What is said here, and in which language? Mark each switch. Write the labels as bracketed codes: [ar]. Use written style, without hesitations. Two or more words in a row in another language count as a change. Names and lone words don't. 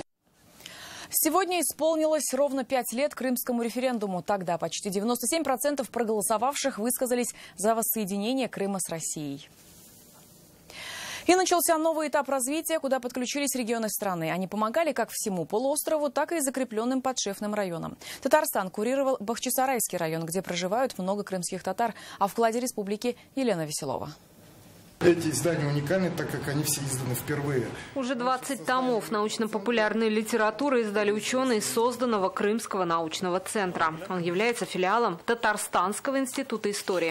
[ru] Сегодня исполнилось ровно 5 лет крымскому референдуму. Тогда почти 97% проголосовавших высказались за воссоединение Крыма с Россией. И начался новый этап развития, куда подключились регионы страны. Они помогали как всему полуострову, так и закрепленным подшефным районам. Татарстан курировал Бахчисарайский район, где проживают много крымских татар. О вкладе республики Елена Веселова. Эти издания уникальны, так как они все изданы впервые. Уже 20 томов научно-популярной литературы издали ученые созданного Крымского научного центра. Он является филиалом Татарстанского института истории.